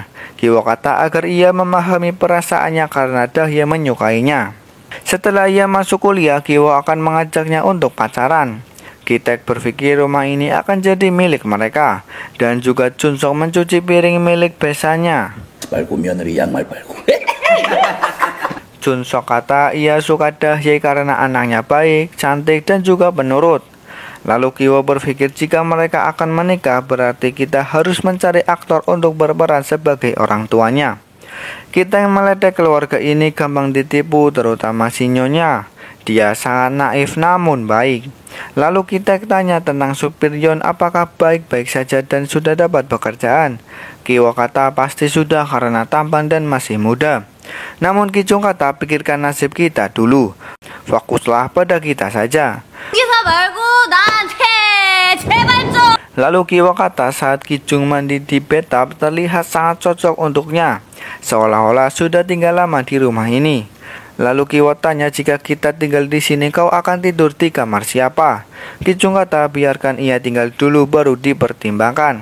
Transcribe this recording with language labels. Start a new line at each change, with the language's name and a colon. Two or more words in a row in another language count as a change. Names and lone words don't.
Indonesian: Ki-wo kata agar ia memahami perasaannya karena Dahye menyukainya. Setelah ia masuk kuliah, Ki-wo akan mengajaknya untuk pacaran. Ki-taek berpikir rumah ini akan jadi milik mereka, dan juga Chun-sok mencuci piring milik besannya.
Korean: 말고 며느리 양말 빨고.
Indonesian: Chun-sok kata ia suka Dahye karena anaknya baik, cantik, dan juga penurut. Lalu Ki-wo berpikir jika mereka akan menikah berarti kita harus mencari aktor untuk berperan sebagai orang tuanya. Kita yang meledek keluarga ini gampang ditipu, terutama si Nyonya. Dia sangat naif namun baik. Lalu kita tanya tentang supir Yon apakah baik-baik saja dan sudah dapat pekerjaan. Ki-wo kata pasti sudah karena tampan dan masih muda. Namun Ki Chung kata, pikirkan nasib kita dulu. Fokuslah pada kita saja.
Korean: 기사 말고 나한테 제발 좀.
Indonesian: Lalu Kiwo kata, saat Ki Chung mandi di bathtub terlihat sangat cocok untuknya, seolah-olah sudah tinggal lama di rumah ini. Lalu Kiwo tanya, jika kita tinggal di sini kau akan tidur di kamar siapa? Ki Chung kata, biarkan ia tinggal dulu baru dipertimbangkan.